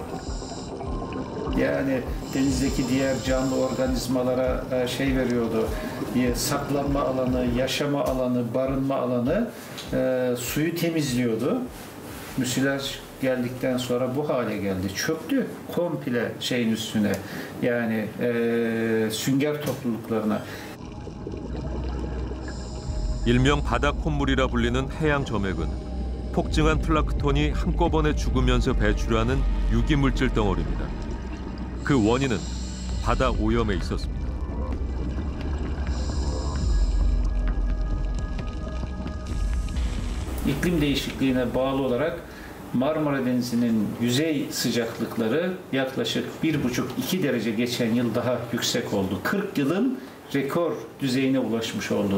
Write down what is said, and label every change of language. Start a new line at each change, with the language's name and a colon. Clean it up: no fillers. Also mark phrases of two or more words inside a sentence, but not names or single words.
Turkish: Yani denizdeki diğer canlı organizmalara şey veriyordu, saklanma alanı, yaşama alanı, barınma alanı, suyu temizliyordu. Müsilaj geldikten sonra bu hale geldi. Çöktü komple şeyin üstüne, yani sünger topluluklarına.
Korean: 일명 바다 콧물이라 불리는 해양 점액은 폭증한 플랑크톤이 한꺼번에 죽으면서 배출하는 유기물질 덩어리입니다. 그 원인은 바다 오염에 있었습니다.
Turkish: İklim değişikliğine bağlı olarak Marmara Denizi'nin yüzey sıcaklıkları yaklaşık 1,5-2 derece geçen yıl daha yüksek oldu. 40 yılın rekor düzeyine ulaşmış oldu.